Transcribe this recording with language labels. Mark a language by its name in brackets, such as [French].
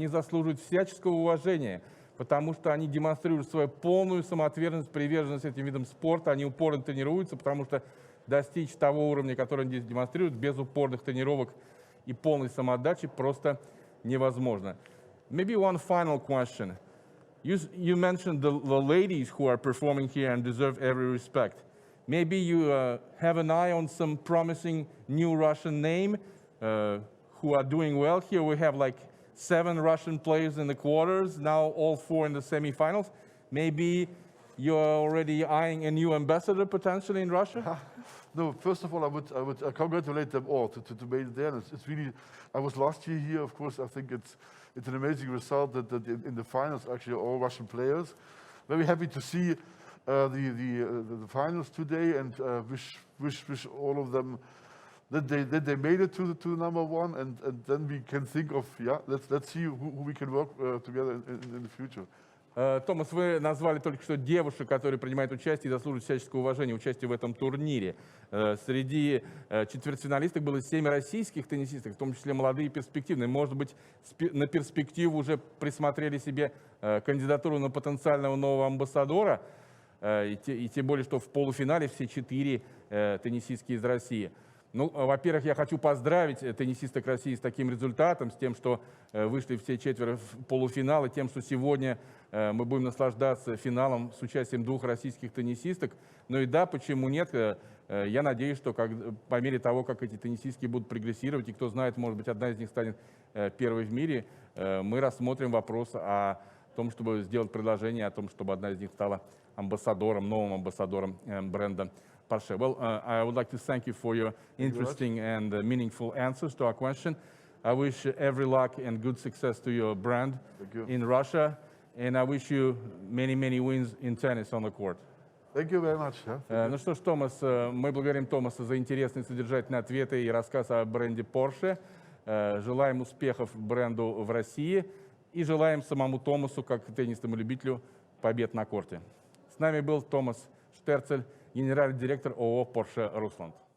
[Russian] Они заслуживают всяческого уважения, потому что они демонстрируют свою полную самоотверженность, приверженность этим видам спорта. Они упорно тренируются, потому что достичь того уровня, который они здесь демонстрируют, без упорных тренировок и полной самоотдачи просто невозможно. [English] Maybe one final question. You mentioned the ladies who are performing here and deserve every respect. Maybe you have an eye on some promising new Russian name who are doing well here. We have like 7 Russian players in the quarters, now all 4 in the semifinals. Maybe you're already eyeing a new ambassador potentially in Russia? No, first of all, I would congratulate them all to make it there. It's really. I was last year here, of course. I think it's an amazing result that in the finals actually all Russian players. Very happy to see the finals today, and wish all of them that they made it to number one, and then we can think of, let's see who we can work together in the future. [Russian] Томас, вы назвали только что девушек, которые принимают участие и заслуживают всяческого уважения участия в этом турнире. Среди четвертьфиналисток было 7 российских теннисисток, в том числе молодые и перспективные. Может быть, на перспективу уже присмотрели себе кандидатуру на потенциального нового амбассадора, и тем более, что в полуфинале все 4 теннисистки из России. Ну, во-первых, я хочу поздравить теннисисток России с таким результатом, с тем, что вышли все 4 в полуфинал, и тем, что сегодня мы будем наслаждаться финалом с участием 2 российских теннисисток. Ну и да, почему нет? Я надеюсь, что по мере того, как эти теннисистки будут прогрессировать, и кто знает, может быть, одна из них станет первой в мире, мы рассмотрим вопрос о том, чтобы сделать предложение о том, чтобы одна из них стала амбассадором, новым амбассадором бренда Porsche. [English] Well, I would like to thank you for your interesting and meaningful answers to our question. I wish every luck and good success to your brand in Russia, and I wish you many, many wins in tennis on the court. Thank you very much. [Russian] Ну что ж, Томас, мы благодарим Томаса за интересные содержательные ответы и рассказ о бренде Porsche. Желаем успехов бренду в России и желаем самому Томасу, как теннисному любителю, побед на корте. С нами был Томас Staertzel, генеральный директор ООО Porsche Rusland.